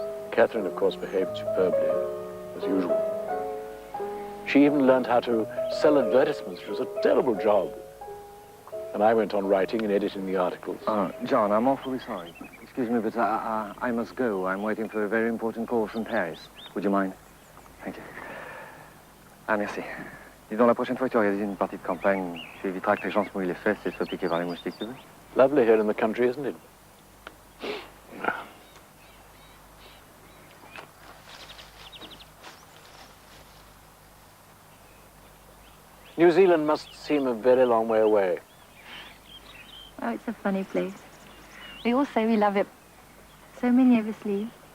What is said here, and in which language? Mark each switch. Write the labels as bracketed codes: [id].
[en] Catherine, of course, behaved superbly, as usual. She even learned how to sell advertisements, which was a terrible job. And I went on writing and editing the articles. John, I'm awfully sorry. Excuse me, but I must go. I'm waiting for a very important call from Paris. Would you mind? Thank you. [fr] Ah, merci. Dis donc, la prochaine fois que tu organises une partie de campagne, tu éviteras que les gens se mouillent les fesses et se fassent piquer par les moustiques, tu veux? [en] Lovely here in the country, isn't it? New Zealand must seem a very long way away. Oh, it's a funny place. We all say we love it. So many of us leave.